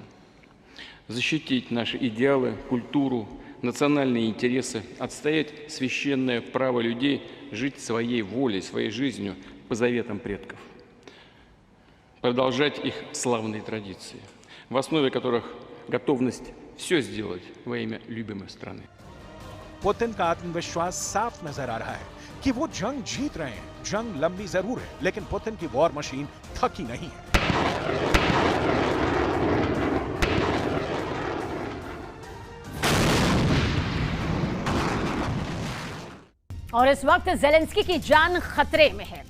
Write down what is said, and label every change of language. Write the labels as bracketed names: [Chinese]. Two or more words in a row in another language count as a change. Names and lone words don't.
[Russian] Защитить наши идеалы, культуру, национальные интересы, отстоять священное право людей жить своей волей, своей жизнью по заветам предков, продолжать их славные традиции, в основе которых готовность все сделать во имя любимой страны. [Hindi] पुतिन का आत्मविश्वास साफ नजर आ रहा है कि वो जंग जीत रहे हैं। जंग लंबी जरूर है लेकिन पुतिन की [English] war machine [Hindi] थकी नहीं है। और इस वक्त ज़ेलेंस्की की जान खतरे में है।